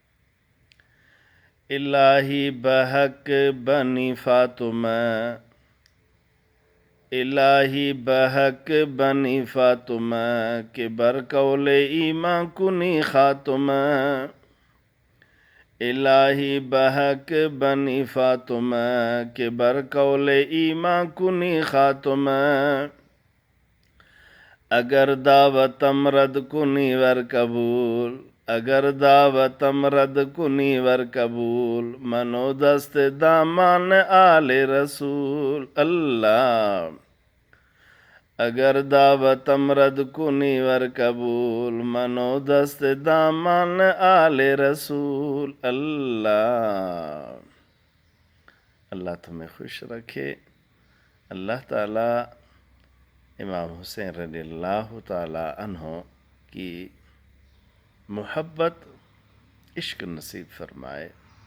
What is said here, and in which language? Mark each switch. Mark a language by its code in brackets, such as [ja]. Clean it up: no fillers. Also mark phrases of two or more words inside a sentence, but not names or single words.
[fa] الہی بحق بنی فاطمہ، الہی بحق بنی فاطمہ کہ برقول ایمان کنی خاتمہ، الہی بحق بنی فاطمہ کہ برقول ایمان کنی خاتمہ، اگر دعوتم رد کنی ور قبول، اگر دعوتم رد کنی ور قبول، منو دست دامان آل رسول اللہ، اگر دعوتم رد کنی ور قبول، منو دست دامان آل رسول اللہ۔ [ur] اللہ تمہیں خوش رکھے۔ اللہ تعالیٰ امام حسین [ar] رضی اللہ تعالیٰ عنہ [ur] کی محبت، عشق نصیب فرمائے۔